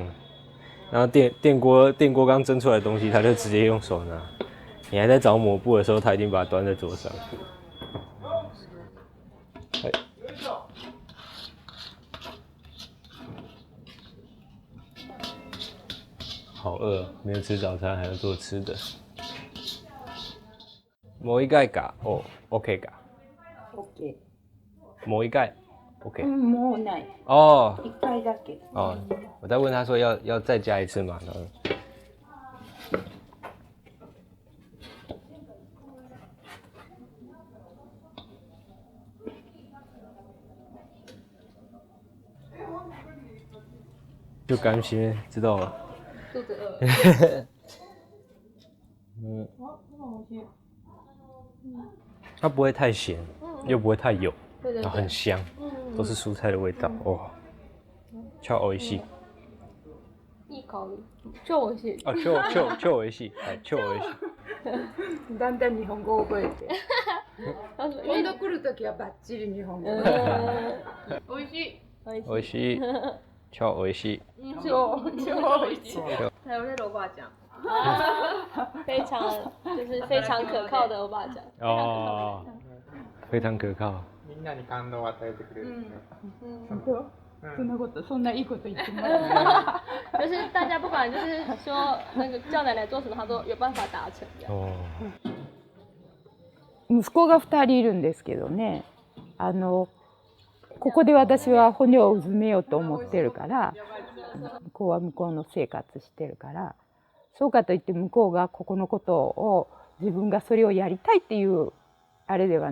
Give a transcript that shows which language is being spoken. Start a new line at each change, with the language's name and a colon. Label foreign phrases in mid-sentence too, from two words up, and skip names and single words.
Chinese: 然后电锅刚蒸出来的东西，她就直接用手拿。你还在找抹布的时候，她已经把它端在桌上。好饿，没有吃早餐，还要做吃的。
Japanese: もう一回か、OK か。 OK。もう一回 ，OK。もうない。哦。一回だけ。
Chinese: 哦，我在问他说要再加一次嘛，然后。就甘心，知道了。肚子饿。它不会太咸，又不会太油，对，然后很香，都是蔬菜的味道，哇，超美味しい。
Japanese: いい香り。超美味しい。あ、超美味しい。はい、超美味しい。だんだん日本語を覚えて。今度来るときはバッチリ日本語。美味しい。美味しい。超美味しい。超美味しい。
Chinese: 还有那个欧巴酱。非常可靠的欧巴酱。哦，非常可靠。
Japanese: んなに感動を与えてくれるんですね。本当？そんなことそんないいこと言ってもらって。
Chinese: 就是大家不管就是说那个叫奶奶做什么，她都有办法达成这样。
Japanese: 息子が2人いるんですけどね、ここで私は骨をうずめようと思ってるから、向こうは向こうの生活してるから、そうかといって向こうがここのことを自分がそれをやりたいっていうあれでは